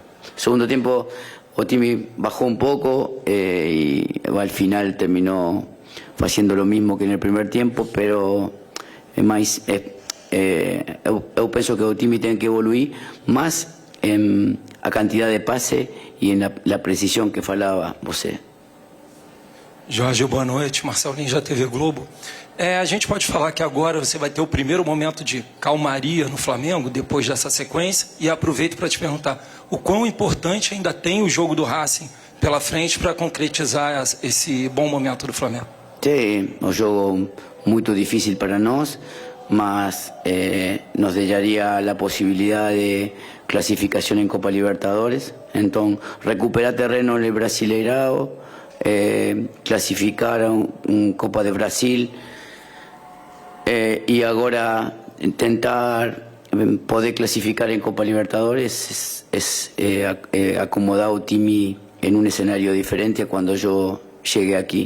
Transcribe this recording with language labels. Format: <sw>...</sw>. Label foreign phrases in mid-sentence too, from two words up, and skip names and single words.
<es>Segundo tiempo, Otimi bajó un poco y al final terminó haciendo lo mismo que en el primer tiempo, pero yo pienso que Otimi tiene que evoluir más en a cantidad de pase y en la precisión que falaba você.</es> <pt>Jorge, boa noite. Marcelinho da TV Globo. A gente pode falar que agora você vai ter o primeiro momento de calmaria no Flamengo, depois dessa sequência, e aproveito para te perguntar o quão importante ainda tem o jogo do Racing pela frente para concretizar esse bom momento do Flamengo.</pt> <es>Sí, un juego muy difícil para</es> <pt>nós, mas</pt> <es>nos daría la posibilidad de clasificación en Copa Libertadores. Entonces, recuperar terreno en el Brasileirao, clasificar a un Copa de Brasil y ahora intentar poder clasificar en Copa Libertadores es acomodar</es> <pt>o time</pt> <es>en un escenario diferente a cuando yo llegué aquí.</es>